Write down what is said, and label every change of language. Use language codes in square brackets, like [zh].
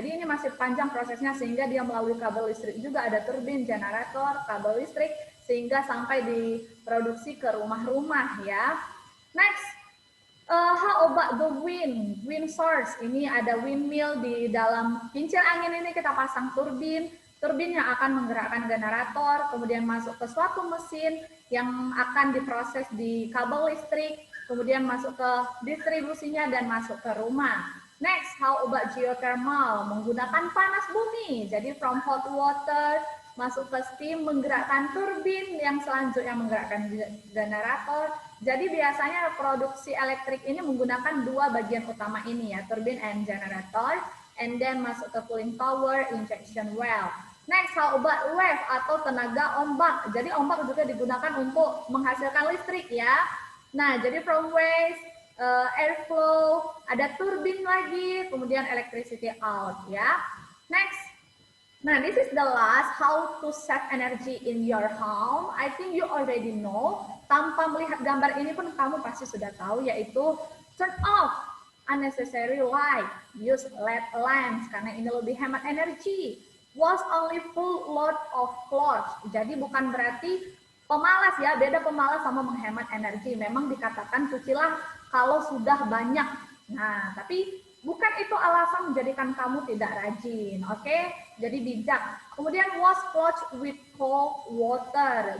[id] Jadi ini masih panjang prosesnya sehingga dia melalui kabel listrik juga, ada turbin, generator, kabel listrik sehingga sampai diproduksi ke rumah-rumah ya. [en] Next, how about the wind source? [id] Ini ada windmill di dalam kincir angin ini kita pasang turbin. Turbin yang akan menggerakkan generator, kemudian masuk ke suatu mesin yang akan diproses di kabel listrik, kemudian masuk ke distribusinya dan masuk ke rumah. [en] Next, how about geothermal? [id] Menggunakan panas bumi. Jadi [en] from hot water [id] masuk ke steam, menggerakkan turbin yang selanjutnya menggerakkan generator. Jadi biasanya produksi elektrik ini menggunakan dua bagian utama ini ya, [en] turbin and generator, and then [id] masuk ke cooling tower, injection well. [en] Next, how about wave [id] atau tenaga ombak. Jadi ombak juga digunakan untuk menghasilkan listrik ya. Nah, jadi [en] from waves, airflow, [id] ada turbin lagi, kemudian [en] electricity out [id] ya. [en] Next, nah this is the last, how to save energy in your home. I think you already know. [id] Tanpa melihat gambar ini pun kamu pasti sudah tahu, yaitu [en] turn off unnecessary light, use LED lamps [id] karena ini lebih hemat energi. [en] Wash only full load of clothes. [id] Jadi bukan berarti pemalas ya, beda pemalas sama menghemat energi. Memang dikatakan cucilah kalau sudah banyak. Nah, tapi bukan itu alasan menjadikan kamu tidak rajin, oke? Jadi bijak. Kemudian [en] wash clothes with cold water.